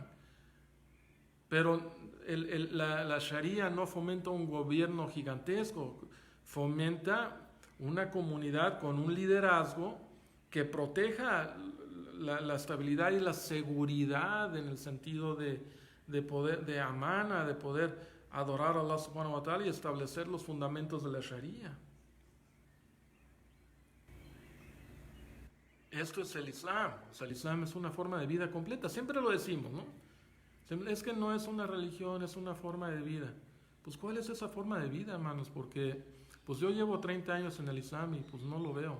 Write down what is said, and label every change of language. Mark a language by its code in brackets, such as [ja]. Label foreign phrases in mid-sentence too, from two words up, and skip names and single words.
[es] Pero la Sharia no fomenta un gobierno gigantesco, fomenta una comunidad con un liderazgo que proteja la estabilidad y la seguridad en el sentido de poder, de amana, de poder adorar a [ar] الله سبحانه وتعالى [es] y establecer los fundamentos de la Sharia. Esto es el Islam. O sea, el Islam es una forma de vida completa. Siempre lo decimos, ¿no? Es que no es una religión, es una forma de vida. Pues ¿cuál es esa forma de vida, hermanos? Porque pues yo llevo 30 años en el Islam y pues no lo veo.